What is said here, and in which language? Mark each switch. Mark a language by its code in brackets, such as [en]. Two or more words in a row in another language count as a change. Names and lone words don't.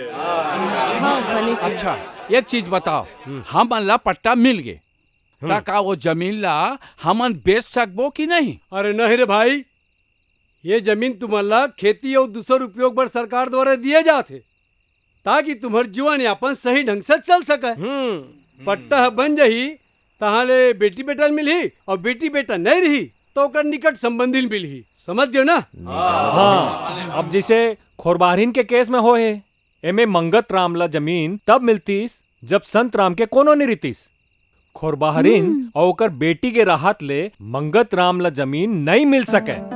[hne] अच्छा एक चीज बताओ, हमन ला पट्टा मिल गए ता का वो जमीन ला हमन बेच सकबो कि नहीं? अरे नहीं रे भाई, ये जमीन तुम्हारा खेती और दूसर उपयोग पर सरकार द्वारा दिए जाते ताकि तुम्हार जीवन यापन सही ढंग से चल सके। पट्टा बन जाही तहाले बेटी बेटा मिलही और बेटी बेटा नहीं रही तो ओकर निकट संबंधी मिलही। समझ गयो ना? हाँ, अब जैसे खोरबारिन के केस में हो है, एमे मंगत राम ला जमीन तब मिलतीस जब संत राम के कोनो नहीं रीतिस। खोरबारिन और ओकर बेटी के राहत ले मंगत राम ला जमीन नहीं मिल सके।